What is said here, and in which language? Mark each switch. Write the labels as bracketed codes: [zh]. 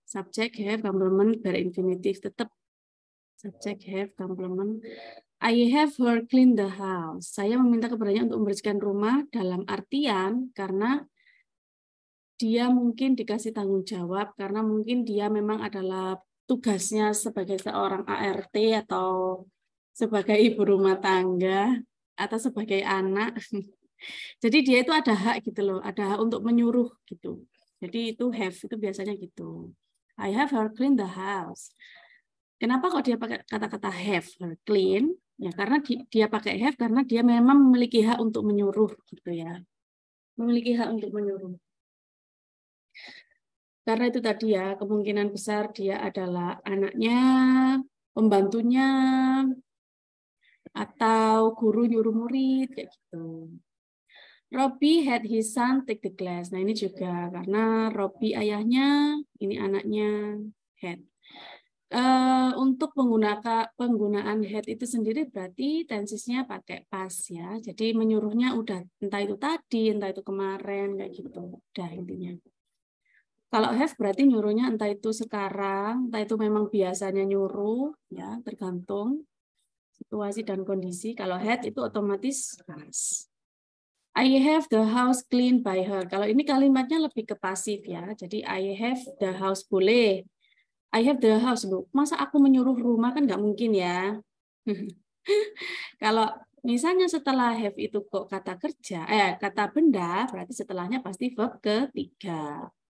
[id] Subject, have, complement, verb infinitive. Tetap subject, have, complement. [en] I have her clean the house. [id] Saya meminta kepadanya untuk membersihkan rumah dalam artian karena dia mungkin dikasih tanggung jawab, karena mungkin dia memang adalah tugasnya sebagai seorang ART atau sebagai ibu rumah tangga atau sebagai anak. Jadi dia itu ada hak gitu loh, ada hak untuk menyuruh gitu. Jadi itu have itu biasanya gitu. [en] I have her clean the house. [id] Kenapa kok dia pakai kata-kata [en] have her clean? [id] Ya karena dia pakai have karena dia memang memiliki hak untuk menyuruh gitu ya. Memiliki hak untuk menyuruh. Karena itu tadi ya, kemungkinan besar dia adalah anaknya, pembantunya, atau guru nyuruh murid, kayak gitu. [en] Robbie had his son take the class. [id] Nah ini juga, karena Robbie ayahnya, ini anaknya, had. Untuk penggunaan had itu sendiri berarti tensisnya pakai past ya. Jadi menyuruhnya udah, entah itu tadi, entah itu kemarin, kayak gitu. Udah intinya. Kalau have berarti nyuruhnya entah itu sekarang, entah itu memang biasanya nyuruh, ya tergantung situasi dan kondisi. Kalau had itu otomatis past. [en] I have the house cleaned by her. [id] Kalau ini kalimatnya lebih ke pasif ya. Jadi [en] I have the house [id] boleh. I have the house loh. Masa aku menyuruh rumah kan nggak mungkin ya. Kalau misalnya setelah have itu kok kata kerja, kata benda, berarti setelahnya pasti verb ketiga.